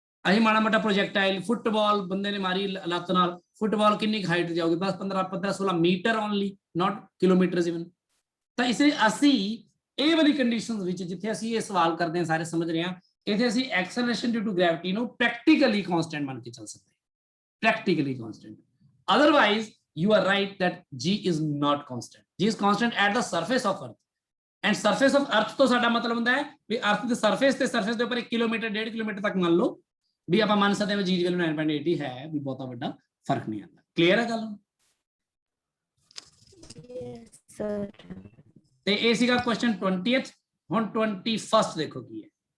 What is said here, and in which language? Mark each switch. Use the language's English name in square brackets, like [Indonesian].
[Punjabi] ਅਸੀਂ ਮਾੜਾ ਮੋਟਾ ਪ੍ਰੋਜੈਕਟਾਈਲ, ਫੁੱਟਬਾਲ ਬੰਦੇ ਨੇ ਮਾਰੀ ਲੱਤ ਨਾਲ, ਫੁੱਟਬਾਲ ਕਿੰਨੀ ਹਾਈਟ ਜਾਊਗੀ? ਬਸ 15-16 ਮੀਟਰ [English] Only, not kilometers even. [Punjabi] ਤਾਂ ਇਸ ਲਈ ਅਸੀਂ ਇਹ ਵਾਲੀ ਕੰਡੀਸ਼ਨਸ ਵਿੱਚ ਜਿੱਥੇ ਅਸੀਂ ਇਹ ਸਵਾਲ ਕਰਦੇ ਹਾਂ, ਸਾਰੇ ਸਮਝ ਰਹੇ ਹਾਂ, ਇੱਥੇ ਅਸੀਂ ਐਕਸਲਰੇਸ਼ਨ ਡਿਊ ਟੂ ਗ੍ਰੈਵਿਟੀ ਨੂੰ ਪ੍ਰੈਕਟੀਕਲੀ ਕਾਂਸਟੈਂਟ ਮੰਨ ਕੇ ਚੱਲ ਸਕਦੇ ਹਾਂ, [English] practically constant. Otherwise, you are right that G is not constant. G is constant at the surface of Earth. And surface of Earth [Punjabi] ਤੋਂ ਸਾਡਾ ਮਤਲਬ ਹੁੰਦਾ ਹੈ ਵੀ ਅਰਥ ਦੇ ਸਰਫੇਸ ਤੇ ਸਰਫੇਸ ਦੇ ਉੱਪਰ 1 ਕਿਲੋਮੀਟਰ 1.5 ਕਿਲੋਮੀਟਰ ਤੱਕ ਮੰਨ ਲਓ ਵੀ ਆਪਾਂ ਮੰਨ ਸਕਦੇ ਹਾਂ G ਦੀ ਵੈਲਿਊ 9.8 ਹੈ, ਵੀ ਬਹੁਤਾ ਵੱਡਾ ਫਰਕ ਨਹੀਂ ਆਉਂਦਾ। ਕਲੀਅਰ ਹੈ ਗੱਲ? Yes sir. ਤੇ ਇਹ ਸੀਗਾ ਕੁਐਸਚਨ 20th। ਹੁਣ 21st ਦੇਖੋ ਕੀ ਹੈ।